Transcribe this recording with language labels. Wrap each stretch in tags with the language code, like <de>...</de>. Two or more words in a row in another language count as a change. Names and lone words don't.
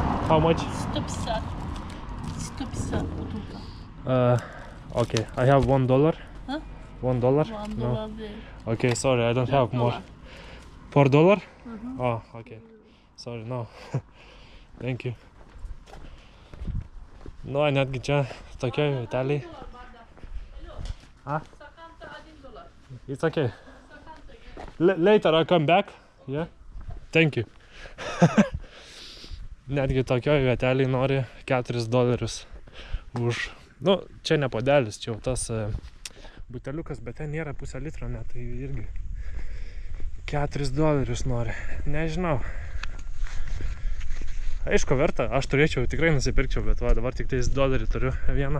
<en>How much?</en> <ru>150. 150 бутылка.</ru> <en>Okay, I have $1. Huh? $1? $1 No.</en> <tr>değil.</tr> <en>Okay, sorry, I don't have more. $4. $4? Oh, okay. Sorry, no. Thank you.</en> <lt>Nu, netgi čia tokioj vieteliai.</lt> <en>It's okay. Later I come back. Yeah. Thank you.</en> <lt>Netgi tokioj vieteliai nori $4 už... Nu, čia ne puodelis, čia jau tas buteliukas, bet ten nėra pusę litro net, tai irgi $4 nori. Nežinau. Aišku, verta, aš turėčiau, tikrai nusipirkčiau, bet va, dabar tik tais $1 turiu vieną.</lt>